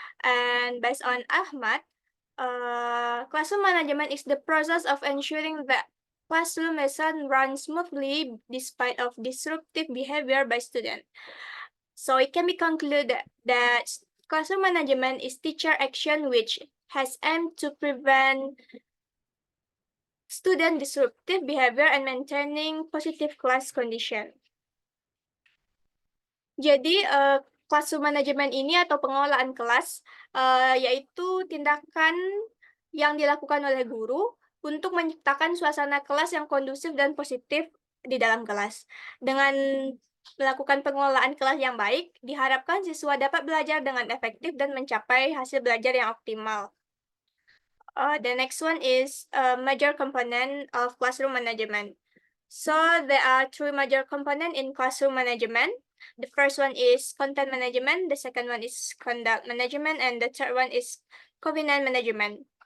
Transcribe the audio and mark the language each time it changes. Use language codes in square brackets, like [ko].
[en] And based on Ahmad, classroom management is the process of ensuring that classroom lesson runs smoothly despite of disruptive behavior by students. So it can be concluded that classroom management is teacher action which has aimed to prevent student disruptive behavior and maintaining positive class condition. [id] Jadi, classroom management ini atau pengelolaan kelas, yaitu tindakan yang dilakukan oleh guru untuk menciptakan suasana kelas yang kondusif dan positif di dalam kelas. Dengan melakukan pengelolaan kelas yang baik, diharapkan siswa dapat belajar dengan efektif dan mencapai hasil belajar yang optimal. [en] The next one is a major component of classroom management. So there are three major components in classroom management. The first one is content management, the second one is conduct management, and the third one is covenant management.